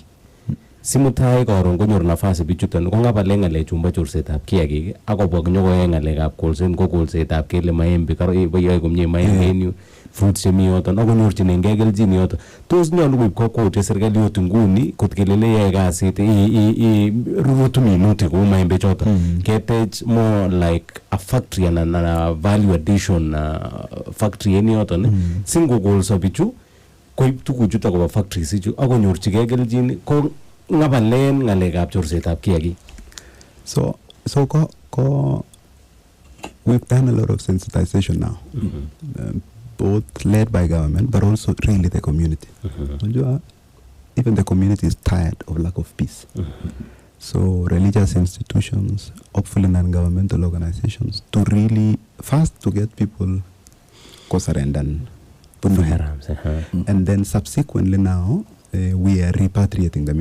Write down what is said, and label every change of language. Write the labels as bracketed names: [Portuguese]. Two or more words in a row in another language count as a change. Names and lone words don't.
[Kalenjin] Simutai karon konyor nafasi bichuton kong'abale ng'alechumbo chorsetab kiagik akobwa konyokoyoe ng'alekab kolset ko kolsetab kele maembe yoe komie maembe en yu fruits chemi yoton akonyorchinengei kelchin yoton. Tos nyolu koib kokwoutiet serikali ot nguni kot kelele yoe kasit rurutu minutik kou maembe choton ketech [English] more like a factory and a value addition factory [Kalenjin] en yoton singokolso bichu koib tuguchuton koba factories ichu akonyorchigei kelchin ko ngabalen ng'alekab chorsetab kiagik. [English] So we've done a lot of sensitization now, both led by government, but also really the community. Even the community is tired of lack of peace. So religious institutions, hopefully non-governmental organizations, to really first to get people surrender and then subsequently now we are repatriating them.